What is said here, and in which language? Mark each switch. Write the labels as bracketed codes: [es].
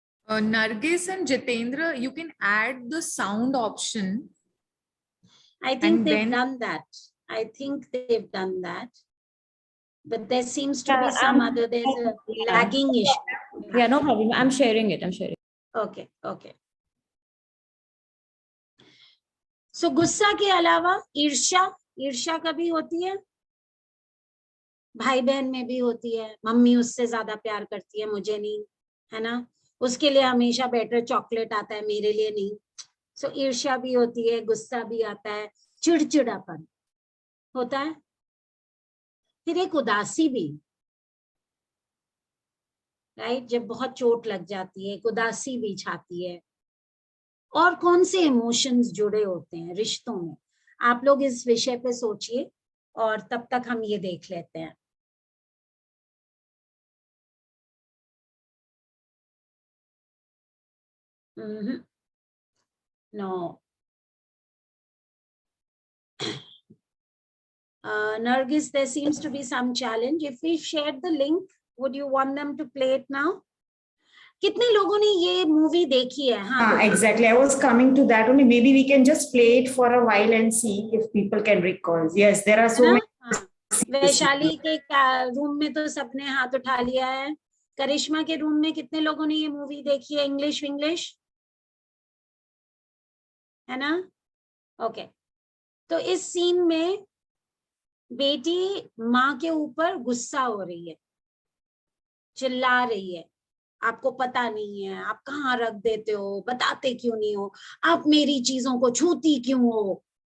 [en] Nargis and Jitendra, you can add the sound option. I think And they've then- done that. I think they've done that. But there seems to be some other, there's a lagging issue. Yeah, no problem. I'm sharing it. I'm sharing. Okay, okay. So [hi] गुस्सा के अलावा ईर्ष्या, ईर्ष्या कभी होती है, भाई बहन में भी होती है। मम्मी उससे ज्यादा प्यार करती है, मुझे नहीं, है ना? उसके लिए हमेशा बेटर चॉकलेट आता है, मेरे लिए नहीं। सो ईर्ष्या भी होती है, गुस्सा भी आता है, चिड़चिड़ापन होता है, फिर एक उदासी भी, राइट? जब बहुत चोट लग जाती है, एक उदासी भी छाती है। और कौन से इमोशंस जुड़े होते हैं रिश्तों में, आप लोग इस विषय पे सोचिए, और तब तक हम ये देख लेते हैं। [en] No. Nargis, there seems to be some challenge. If we shared the link, would you want them to play it now? [hi] कितने लोगों ने ये मूवी देखी है? हाँ, [en] Exactly. I was coming to that only. Maybe we can just play it for a while and see if people can recall. Yes, there are so many. [hi] Vaishali के room में तो सबने हाथ उठा लिया है। करिश्मा के रूम में कितने लोगों ने ये मूवी देखी है? इंग्लिश है ना? ओके, तो इस सीन में बेटी माँ के ऊपर गुस्सा हो रही है, चिल्ला रही है, आपको पता नहीं है, आप कहाँ रख देते हो, बताते क्यों नहीं हो, आप मेरी चीजों को छूती क्यों हो।